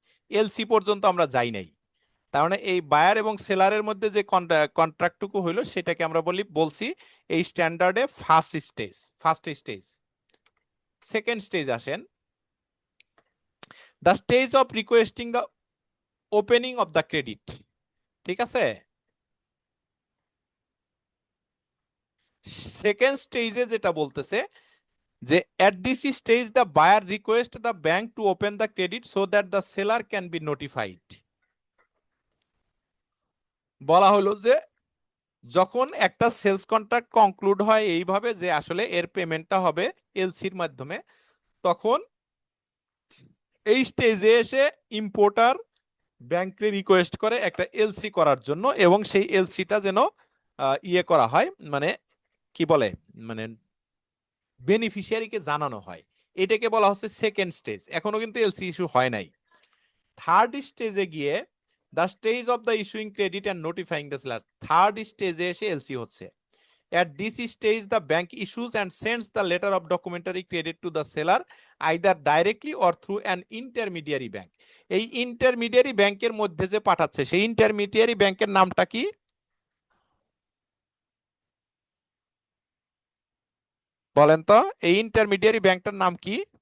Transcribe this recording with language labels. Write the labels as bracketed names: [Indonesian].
[Bangla] LC পর্যন্ত আমরা যাই নাই। তার মানে এই বায়ার এবং সেলারের মধ্যে যে কন্ট্রাক্টটুকু হইলো সেটাকে আমরা বলছি এই স্ট্যান্ডার্ডে ফার্স্ট স্টেজ। [English] Second stage আসেন, the stage of requesting the opening of the credit. [Bangla] ঠিক আছে, সেকেন্ড স্টেজে যেটা বলতেছে যে [English] at this stage the buyer request the bank to open the credit so that the seller can be notified। [Bangla] বলা হলো যে যখন একটা সেলস কন্ট্রাক্ট কনক্লুড হয় এইভাবে যে আসলে এর পেমেন্টটা হবে এলসির মাধ্যমে, তখন এই স্টেজে এসে ইম্পোর্টার ব্যাংকে রিকোয়েস্ট করে একটা এলসি করার জন্য, এবং সেই এলসিটা যেন ইয়ে করা হয়, মানে কি বলে, মানে বেনিফিশিয়ারিকে জানানো হয়। এটাকে বলা হচ্ছে সেকেন্ড স্টেজ। এখনো কিন্তু এলসি ইস্যু হয় নাই। থার্ড স্টেজে গিয়ে [English] the stage of the issuing credit and notifying the seller, [Bangla] third স্টেজে এসে এলসি হচ্ছে। [English] At this stage, the bank issues and sends the letter of documentary credit to the seller either directly or through an intermediary bank। [Bangla] এই intermediary ব্যাংকের মধ্যে যে পাঠাচ্ছে সেই intermediary ব্যাংকের নামটা কি? বলেন তো, এই ইন্টারমিডিয়ারি ব্যাংকটার নাম কি?